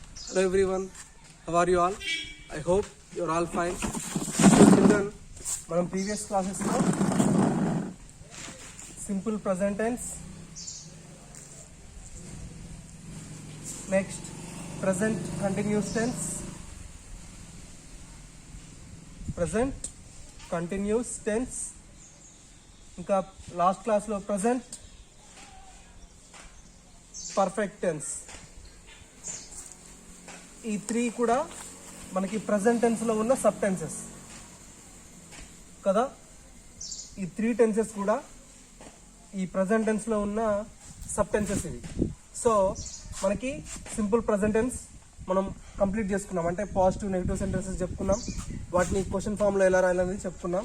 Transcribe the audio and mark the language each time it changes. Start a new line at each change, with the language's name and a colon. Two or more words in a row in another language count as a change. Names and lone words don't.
English: Hello everyone, how are you all? I hope you're all fine. So children, మనం previous classes లో simple present tense, next present continuous tense, present continuous tense,
Telugu: ఇంకా
English: last classlo present perfect tense,
Telugu: ఈ త్రీ కూడా మనకి
English: present tenselo
Telugu: ఉన్న
English: sub tenses
Telugu: కదా. ఈ
English: three tenses
Telugu: కూడా ఈ
English: present tenselo
Telugu: ఉన్న
English: sub tenses
Telugu: ఇవి. సో మనకి
English: simple present tense
Telugu: మనం కంప్లీట్ చేసుకున్నాం, అంటే
English: positive negative sentences
Telugu: చెప్పుకున్నాం, వాటిని
English: question formlo
Telugu: ఎలా రాయాలనేది చెప్పుకున్నాం.